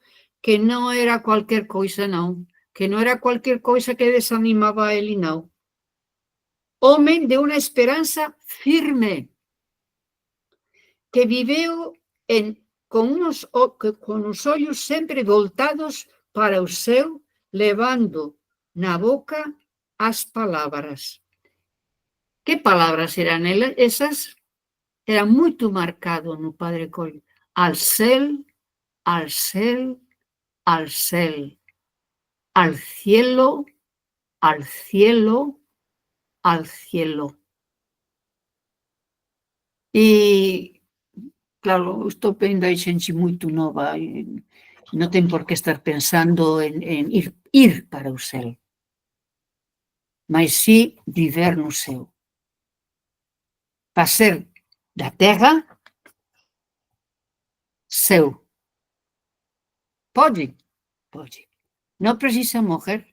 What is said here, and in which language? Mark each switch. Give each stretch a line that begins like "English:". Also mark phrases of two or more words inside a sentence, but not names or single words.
Galician: Que non era cualquier coisa, non. Que non era cualquier coisa que desanimaba a ele, non. Home de unha esperanza firme, que viveu con os ollos sempre voltados para o céu, levando na boca as palabras. Que palabras eran esas? Era moito marcado no Padre Coelho.
Catalan: Al cel, al cel, al cel,
Spanish: al cielo, al cielo, al cielo.
Galician: E, claro, estou vendo aí xente moito nova, non ten por que estar pensando en ir para o céu, mas si viver no céu. Facer da terra céu. Pode. Non precisa morrer.